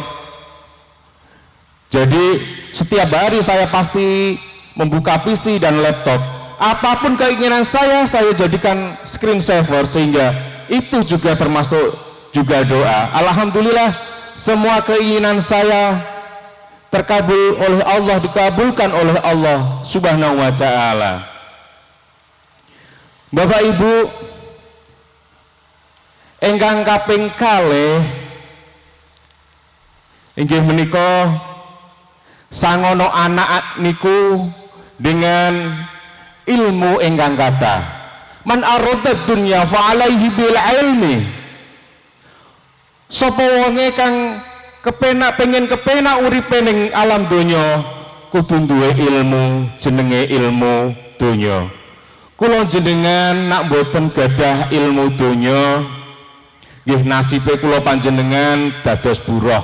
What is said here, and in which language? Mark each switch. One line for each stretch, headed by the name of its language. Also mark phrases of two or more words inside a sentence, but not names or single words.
Indonesian: Jadi setiap hari saya pasti membuka PC dan laptop, apapun keinginan saya jadikan screensaver, sehingga itu juga termasuk juga doa. Alhamdulillah semua keinginan saya terkabul oleh Allah, dikabulkan oleh Allah
Arabic: Subhanahu wa ta'ala.
Javanese: Bapak Ibu ingkang kaping kalih inggih menika sangono anak niku dengan ilmu ingkang kathah.
Arabic: Man arada dunya fa alaihi bil ilmi.
Javanese: Sapa wonge kang pengen kepenak uripe ning alam donya kudu duwe ilmu, jenenge ilmu donya. Kula jenengan nak mboten gadah ilmu donya, nggih nasibe kula panjenengan dados buruh.